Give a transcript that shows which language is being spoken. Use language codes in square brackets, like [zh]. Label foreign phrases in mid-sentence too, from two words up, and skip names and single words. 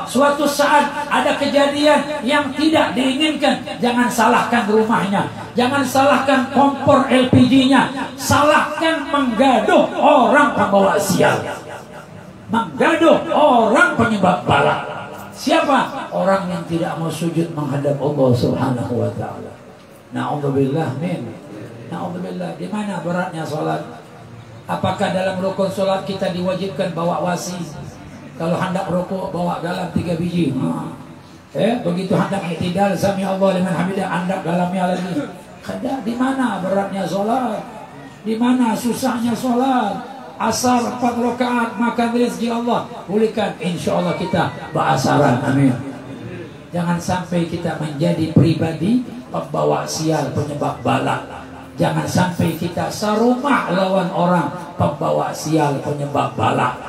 [id] Suatu saat ada kejadian yang tidak diinginkan, jangan salahkan rumahnya, jangan salahkan kompor LPG-nya, salahkan menggaduh orang pembawa sial, menggaduh orang penyebab bala. Siapa? Orang yang tidak mau sujud menghadap Allah [ar] سبحانه وتعالى. نعوذ بالله من. نعوذ بالله. [id] Di mana beratnya sholat? Apakah dalam rukun sholat kita diwajibkan bawa wasi? Kalau hendak rukuk bawa galam 3 biji. Begitu hendak i'tidal [ar] سمع الله لمن حمده, [id] hendak galamnya lagi. Kada. Di mana beratnya sholat? Di mana susahnya sholat? Asar 4 rakaat makan rezeki Allah. Pulihkan, [ar] إن شاء الله [id] kita berasaran. Amin. Jangan sampai kita menjadi pribadi pembawa sial, penyebab bala. Jangan sampai kita serumah lawan orang pembawa sial, penyebab bala.